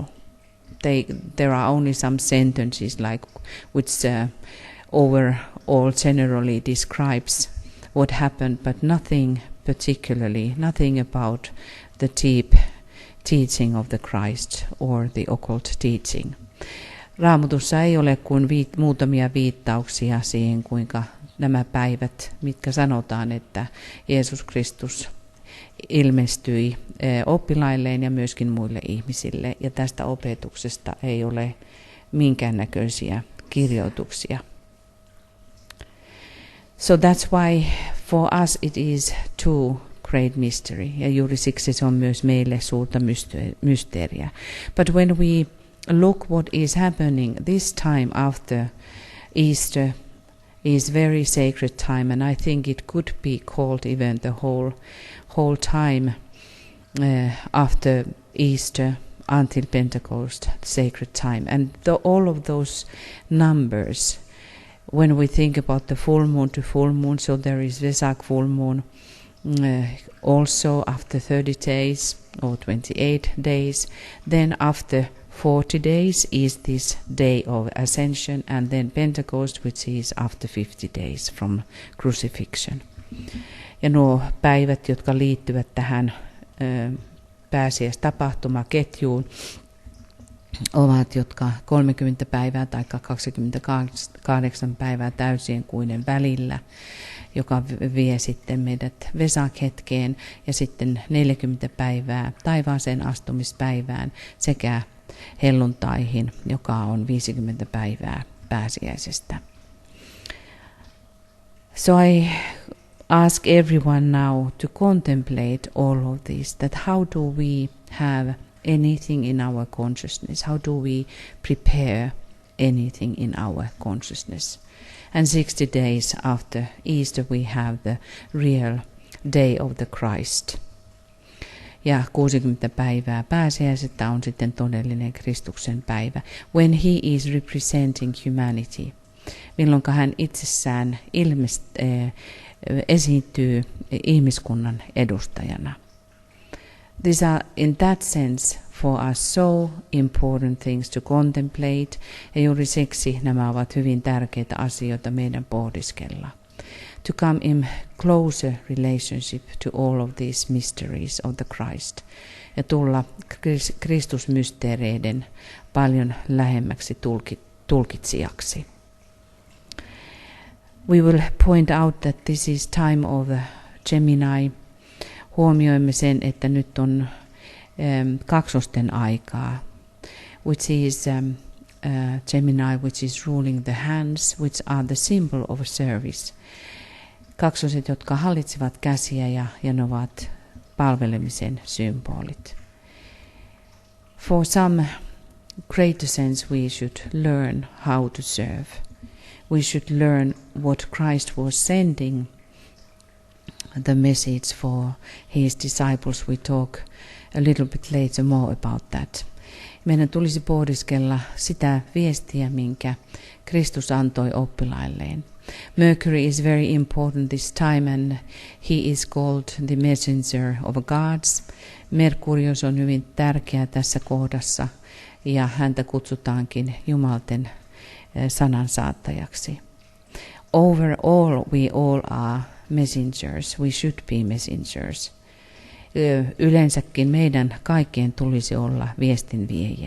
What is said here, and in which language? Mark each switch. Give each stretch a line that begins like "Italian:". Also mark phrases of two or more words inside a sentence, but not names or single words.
English: There are only some sentences which overall generally describes what happened, but nothing particularly, nothing about the deep teaching of the Christ or the occult teaching.
Finnish: Raamatussa ei ole kuin muutamia viittauksia siihen, kuinka nämä päivät, mitkä sanotaan, että Jeesus Kristus ilmestyi oppilailleen ja myöskin muille ihmisille, ja tästä opetuksesta ei ole minkäännäköisiä kirjoituksia.
English: So that's why for us it is too great mystery.
Finnish: Ja juuri siksi se on myös meille suurta mysteeriä.
English: But when we look what is happening this time after Easter is very sacred time, and I think it could be called even the whole time after Easter until Pentecost, sacred time. And all of those numbers, when we think about the full moon to full moon, so there is Vesak full moon also after 30 days or 28 days. Then after 40 days is this day of Ascension, and then Pentecost, which is after 50 days from crucifixion.
Finnish: Ja nuo päivät, jotka liittyvät tähän pääsiäistapahtumaketjuun, ovat jotka 30 päivää tai 28 päivää täysienkuinen välillä, joka vie sitten meidät Vesak-hetkeen, ja sitten 40 päivää taivaaseen astumispäivään sekä helluntaihin, joka on 50 päivää pääsiäisestä.
English: So I ask everyone now to contemplate all of this, that how do we have anything in our consciousness? How do we prepare anything in our consciousness? And 60 days after Easter we have the real day of the Christ.
Finnish: Ja 60 päivää pääsiäisestä on sitten todellinen Kristuksen päivä,
English: when he is representing humanity,
Finnish: milloin hän itsessään esiintyy ihmiskunnan edustajana.
English: These are in that sense for us so important things to contemplate,
Finnish: ja juuri siksi nämä ovat hyvin tärkeitä asioita meidän pohdiskella.
English: To come in closer relationship to all of these mysteries of the Christ,
Finnish: ja tulla Kristusmysteereiden paljon lähemmäksi tulkitsijaksi.
English: We will point out that this is time of Gemini.
Finnish: Huomioimme sen, että nyt on kaksosten aikaa,
English: which is Gemini, which is ruling the hands, which are the symbol of service.
Finnish: Kaksoset, jotka hallitsevat käsiä, ja ne ovat palvelemisen symbolit.
English: For some greater sense we should learn how to serve. We should learn what Christ was sending the message for his disciples. We talk a little bit later more about that.
Finnish: Meidän tulisi pohdiskella sitä viestiä, minkä Kristus antoi oppilailleen.
English: Mercury is very important this time, and he is called the messenger of gods.
Finnish: Merkurius on hyvin tärkeä tässä kohdassa, ja häntä kutsutaankin Jumalten sanansaattajaksi.
English: Overall, we all are messengers. We should be messengers.
Finnish: Yleensäkin meidän kaikkien tulisi olla viestinviejiä.